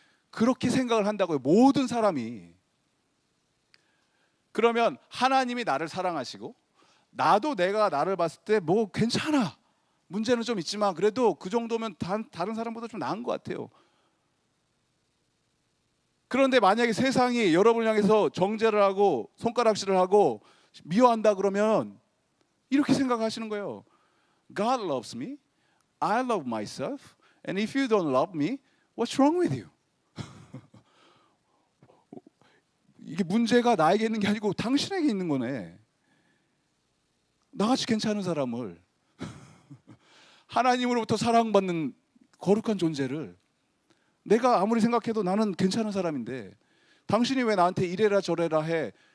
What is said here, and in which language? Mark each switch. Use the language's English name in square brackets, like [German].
[Korean] 그렇게 생각을 한다고요, 모든 사람이. 그러면 하나님이 나를 사랑하시고 나도 내가 나를 봤을 때 괜찮아, 문제는 좀 있지만 그래도 그 정도면 다른 사람보다 좀 나은 것 같아요. 그런데 만약에 세상이 여러분을 향해서 정죄를 하고 손가락질을 하고 미워한다 그러면 이렇게 생각하시는 거예요. [English] God loves me, I love myself, and if you don't love me, what's wrong with you? [Korean] 이게 문제가 나에게 있는 게 아니고 당신에게 있는 거네. 나같이 괜찮은 사람을 하나님으로부터 사랑받는 거룩한 존재를 내가 아무리 생각해도 나는 괜찮은 사람인데 당신이 왜 나한테 이래라 저래라 해.